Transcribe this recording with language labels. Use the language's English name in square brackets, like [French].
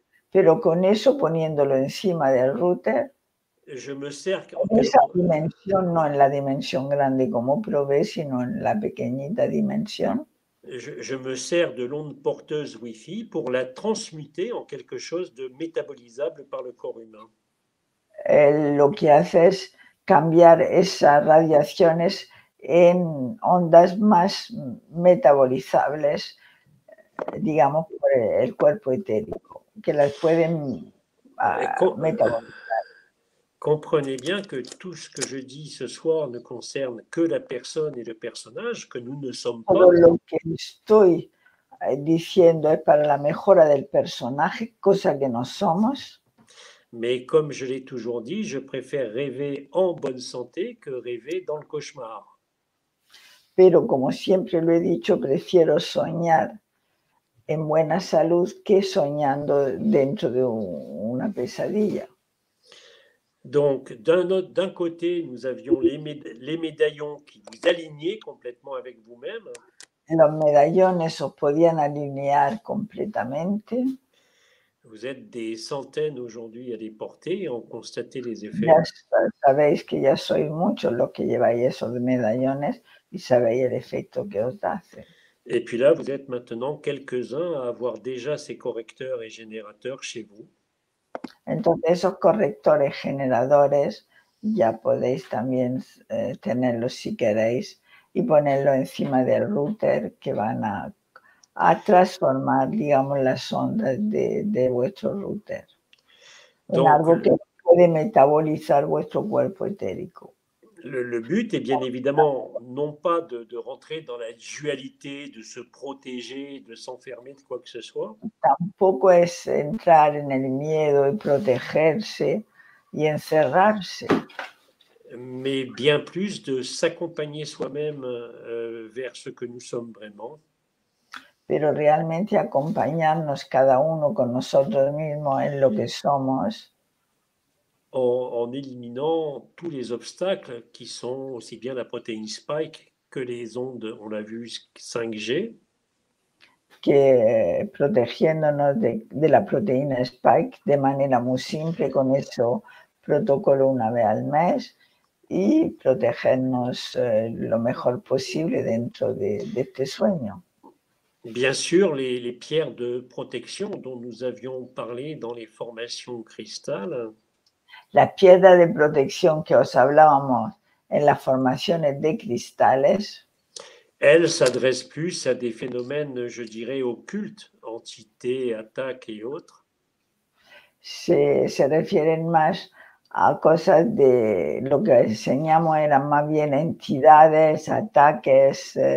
[Spanish] pero con eso poniéndolo encima del router, [French] je me sers [Spanish] en esa dimensión, no en la dimensión grande como probé, sino en la pequeñita dimensión. [French] Je me sers de l'onde porteuse Wi-Fi pour la transmuter en quelque chose de métabolisable par le corps humain. [Spanish] Lo que hace es cambiar esas radiaciones en ondas más metabolizables, digamos, por el cuerpo etérico, que las pueden metabolizar. [French] Comprenez bien que tout ce que je dis ce soir ne concerne que la personne et le personnage, que nous ne sommes pas. [Spanish] Todo lo que estoy diciendo es para la mejora del personaje, cosa que no somos. [French] Mais comme je l'ai toujours dit, je préfère rêver en bonne santé que rêver dans le cauchemar. [Spanish] Pero como siempre lo he dicho, prefiero soñar en buena salud que soñando dentro de una pesadilla. [French] Donc, d'un côté, nous avions les médaillons qui vous alignaient complètement avec vous-même. [Spanish] Los medallones os podían alinear completamente. [French] Vous êtes des centaines aujourd'hui à les porter et en constater les effets. [Spanish] Ya sabéis que ya sois muchos los que lleváis esos medallones y sabéis el efecto que os hace. [French] Et puis là, vous êtes maintenant quelques-uns à avoir déjà ces correcteurs et générateurs chez vous. [Spanish] Entonces, esos correctores generadores ya podéis también tenerlos si queréis y ponerlo encima del router que van a transformar, digamos, las ondas de vuestro router en algo que puede metabolizar vuestro cuerpo etérico. [French] Le but est bien évidemment non pas de rentrer dans la dualité, de se protéger, de s'enfermer de quoi que ce soit. [Spanish] Tampoco es entrar en el miedo y protegerse y encerrarse. [French] Mais bien plus de s'accompagner soi-même vers ce que nous sommes vraiment. [Spanish] Pero realmente acompañarnos cada uno con nosotros mismos en lo que somos. [French] En éliminant tous les obstacles qui sont aussi bien la protéine spike que les ondes, on l'a vu, 5G. [Spanish] que protegiéndonos de la proteína Spike de manera muy simple, con ese protocolo una vez al mes y protegernos lo mejor posible dentro de este sueño. [French] Bien sûr, les pierres de protection dont nous avions parlé dans les formations cristal, [Spanish] Las piedras de protección que os hablábamos en las formaciones de cristales, [French] elles s'adressent plus à des phénomènes, je dirais, occultes, entités, attaques et autres. [Spanish] se refieren más a cosas de lo que enseñamos, eran más bien entidades, ataques.